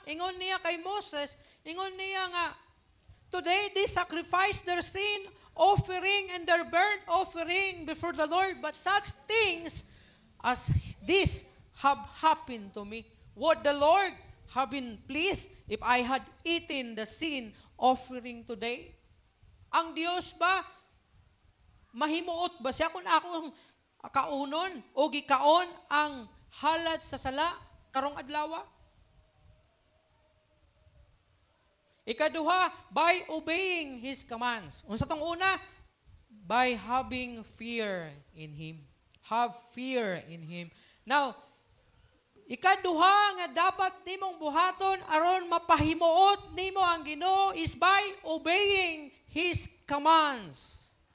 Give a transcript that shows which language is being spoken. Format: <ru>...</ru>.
<ceb>Ingon niya kay Moses, ingon niya nga,</ceb> <en>today they sacrifice their sin offering and their burnt offering before the Lord. But such things as this have happened to me. Would the Lord have been pleased if I had eaten the sin offering today?</en> <ceb>Ang Dios ba, mahimuot ba siya kung akong kaunon o gikaon ang halad sa sala karong adlaw?</ceb> <en>Ikaduha, by obeying His commands.</en> <ceb>Unsa tong una?</ceb> <en>By having fear in Him. Have fear in Him. Now,</en> <ceb>ikaduha nga dapat nimong buhaton aron mapahimuot nimo ang Ginoo</ceb> <en>is by obeying His commands.</en>